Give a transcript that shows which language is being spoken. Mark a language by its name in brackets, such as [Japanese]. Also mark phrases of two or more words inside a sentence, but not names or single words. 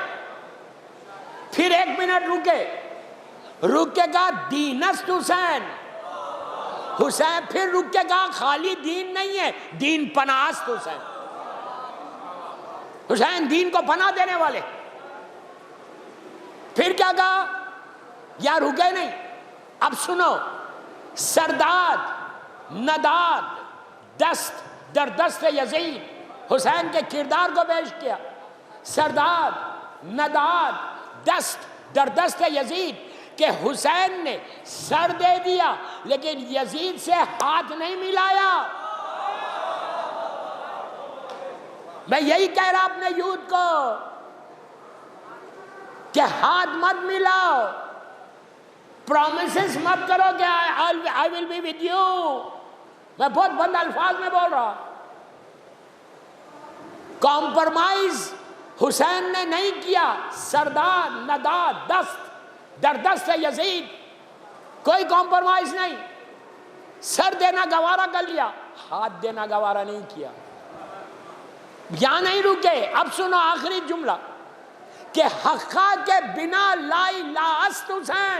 [Urdu] پھر 1 منٹ رک کے کہا دینست حسین. حسین پھر رک کے کہا خالی دین نہیں ہے، [Persian] دین پناست [Urdu] حسین. حسین دین کو پناہ دینے والے. پھر کیا کہا؟ یا رکے نہیں، اب سنو. [Persian] سرداد، نداد، دست در دست یزید، [Urdu] حسین کے کردار کو پیش کیا. [Persian] سرداد، نداد، دست در دست یزید، [Urdu] کہ حسین نے سر دے دیا لیکن یزید سے ہاتھ نہیں ملایا. میں یہی کہہ رہا اپنے یوتھ کو کہ ہاتھ مت ملاؤ، پرومسز مت کرو کہ [English] I will be with you. [Urdu] میں بہت بند الفاظ میں بول رہا. کمپرمائز حسین نے نہیں کیا. [Persian] سردار، نداد، دست در دست یزید، کوئی کمپرمائز نہیں. [Urdu] سر دینا گوارا کر لیا، ہاتھ دینا گوارا نہیں کیا. یہاں نہیں رکے. اب سنو آخری جملہ کہ [Persian] حقا کے بنا لا الہ است حسین.